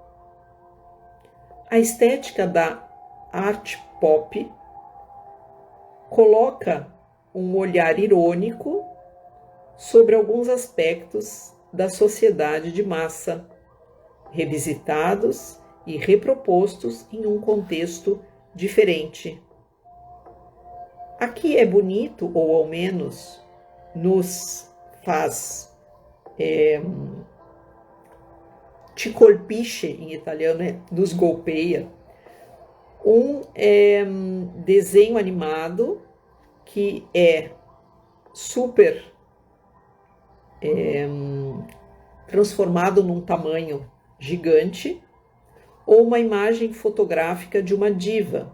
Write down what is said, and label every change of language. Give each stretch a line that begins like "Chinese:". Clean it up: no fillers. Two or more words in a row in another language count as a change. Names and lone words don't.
Portuguese: A estética da
English: art pop
Portuguese: coloca um olhar irônico sobre alguns aspectos da sociedade de massa, revisitados e repropostos em um contexto diferente. Aqui é bonito, ou ao menos nos faz
Italian: ci colpisce,
Portuguese: em italiano, nos golpeia, um desenho animado que é super transformado num tamanho gigante, ou uma imagem fotográfica de uma diva.